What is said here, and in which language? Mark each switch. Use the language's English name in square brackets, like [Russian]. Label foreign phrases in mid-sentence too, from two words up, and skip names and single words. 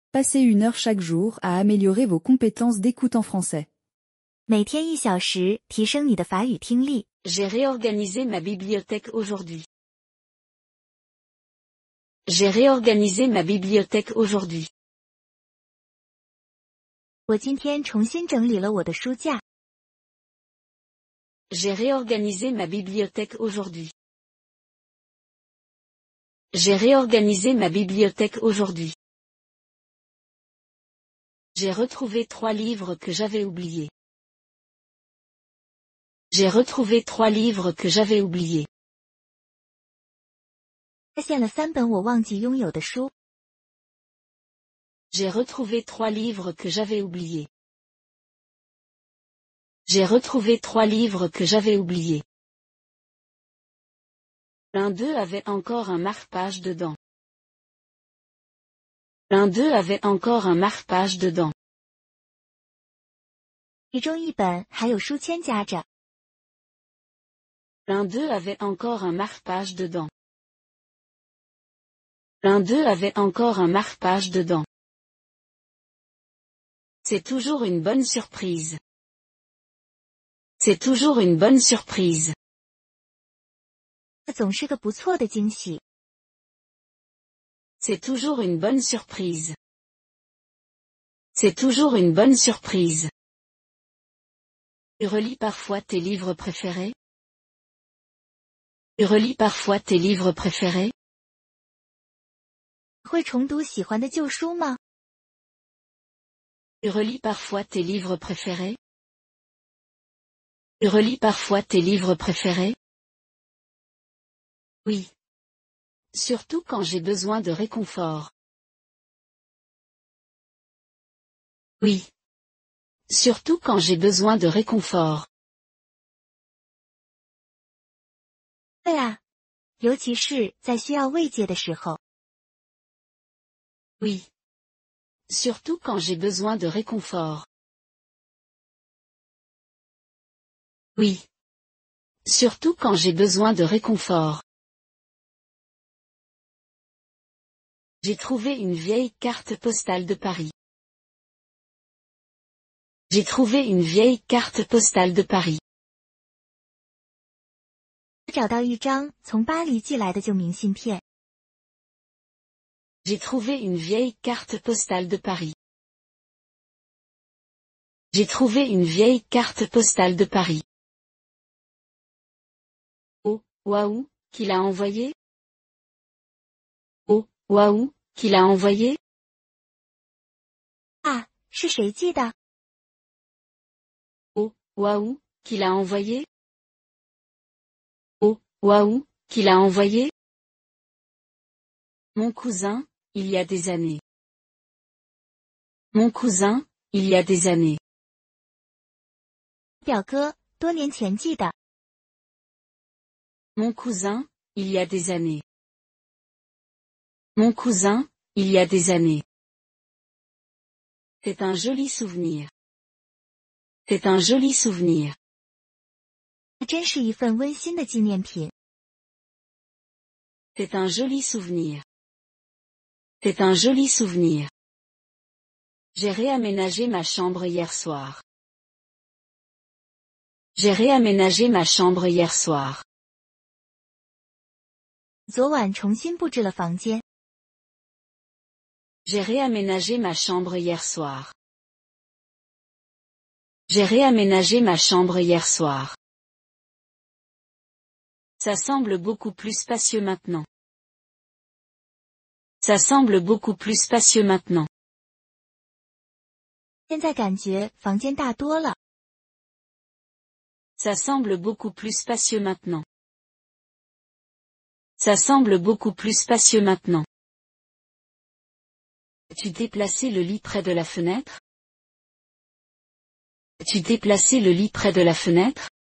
[French] Passez 1 heure chaque jour à améliorer vos compétences d'écoute en français. [Chinese] 每天1小时，提升你的法语听力。 [French] J'ai réorganisé ma bibliothèque aujourd'hui. J'ai réorganisé ma bibliothèque aujourd'hui. [Chinese] 我今天重新整理了我的书架。 [French] J'ai réorganisé ma bibliothèque aujourd'hui. J'ai réorganisé ma bibliothèque aujourd'hui. J'ai retrouvé 3 livres que j'avais oubliés. J'ai retrouvé 3 livres que j'avais oubliés. [Chinese] 发现了3本我忘记拥有的书。 [French] J'ai retrouvé 3 livres que j'avais oubliés. J'ai retrouvé 3 livres que j'avais oubliés. L'un d'eux avait encore un marque-page dedans. L'un d'eux avait encore un marque-page dedans. [Chinese] 其中1本还有书签夹着。 [French] L'un d'eux avait encore un marque-page dedans. L'un d'eux avait encore un marque-page dedans. C'est toujours une bonne surprise. C'est toujours une bonne surprise. [Chinese] 这总是个不错的惊喜。 [French] C'est toujours une bonne surprise. C'est toujours une bonne surprise. Tu relis parfois tes livres préférés? Tu relis parfois tes livres préférés? [Chinese] 会重读喜欢的旧书吗？ [French] Tu relis parfois tes livres préférés? Tu relis parfois tes livres préférés? Oui. Surtout quand j'ai besoin de réconfort. Oui. Surtout quand j'ai besoin de réconfort. [Chinese] 对啊，尤其是在需要慰藉的时候。 [French] Oui. Surtout quand j'ai besoin de réconfort. Oui. Surtout quand j'ai besoin de réconfort. J'ai trouvé une vieille carte postale de Paris. J'ai trouvé une vieille carte postale de Paris. [Chinese] 找到一张从巴黎寄来的旧明信片。 [French] J'ai trouvé une vieille carte postale de Paris. J'ai trouvé une vieille carte postale de Paris. Oh, waouh, qui l'a envoyé? Oh, waouh, qui l'a envoyé? [Chinese] 啊，是谁寄的？ [French] Oh, waouh, qui l'a envoyé? Oh, waouh, qui l'a envoyé? Mon cousin, il y a des années. Mon cousin, il y a des années. [Chinese] 表哥，多年前寄的。 [French] Mon cousin, il y a des années. Mon cousin, il y a des années. C'est un joli souvenir. C'est un joli souvenir. [Chinese] 真是一份温馨的纪念品。 [French] C'est un joli souvenir. C'est un joli souvenir. J'ai réaménagé ma chambre hier soir. J'ai réaménagé ma chambre hier soir. [Chinese] 昨晚重新布置了房间。 [French] J'ai réaménagé ma chambre hier soir. J'ai réaménagé ma chambre hier soir. Ça semble beaucoup plus spacieux maintenant. Ça semble beaucoup plus spacieux maintenant. [Chinese] 现在感觉房间大多了。 [French] Ça semble beaucoup plus spacieux maintenant. Ça semble beaucoup plus spacieux maintenant. As-tu déplacé le lit près de la fenêtre? As-tu déplacé le lit près de la fenêtre?